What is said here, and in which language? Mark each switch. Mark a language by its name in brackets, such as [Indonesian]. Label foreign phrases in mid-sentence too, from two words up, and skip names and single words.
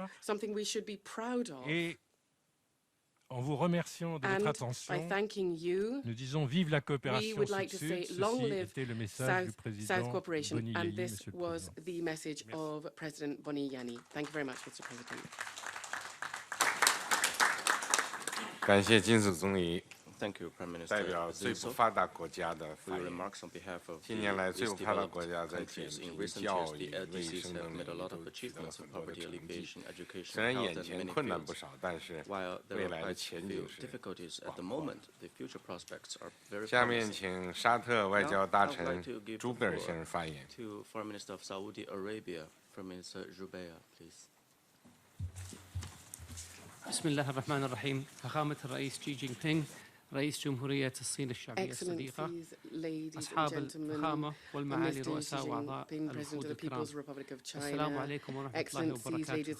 [French] Et en vous remerciant de votre attention, nous disons vive la coopération Sud-Sud. Ceci était le message du président Boni Yayi, Monsieur le Président. Merci. [English] Thank you, Prime Minister. [Chinese] 代表最不发达国家的发言。近年来，最不发达国家在减贫、教育、卫生等领域都取得了很多的成绩。虽然眼前困难不少，但是未来的前景是广阔的。下面请沙特外交大臣朱贝尔先生发言。 [English] Foreign Minister of Saudi Arabia, Prime Minister Jubeir, please. [Arabic] بسم الله الرحمن الرحيم. فخامة الرئيس شي جين بينغ رئيس جمهورية الصين الشعبية الصديقة، أصحاب الفخامة والمعالي رؤساء وأعضاء الوفود الكرام، السلام عليكم ورحمة الله وبركاته.